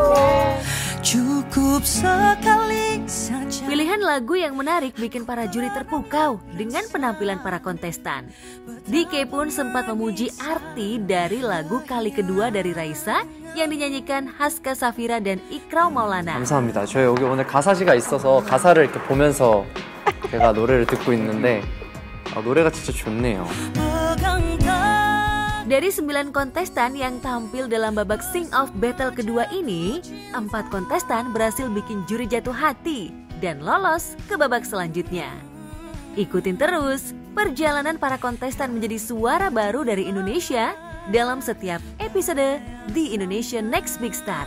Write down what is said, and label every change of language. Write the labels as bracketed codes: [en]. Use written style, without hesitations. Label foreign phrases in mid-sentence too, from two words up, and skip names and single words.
[id] Cukup sekali saja. Pilihan lagu yang menarik bikin para juri terpukau dengan penampilan para kontestan. DK pun sempat memuji arti dari lagu Kali Kedua dari Raisa yang dinyanyikan Haska Safira dan Iqra Maulana. [ko] 감사합니다. 저희 여기 오늘 가사지가 있어서 가사를 이렇게 보면서 제가 노래를 듣고 있는데 노래가 진짜 좋네요. [id] Dari 9 kontestan yang tampil dalam babak Sing Off Battle kedua ini, 4 kontestan berhasil bikin juri jatuh hati dan lolos ke babak selanjutnya. Ikutin terus perjalanan para kontestan menjadi suara baru dari Indonesia dalam setiap episode The Indonesian Next Big Star.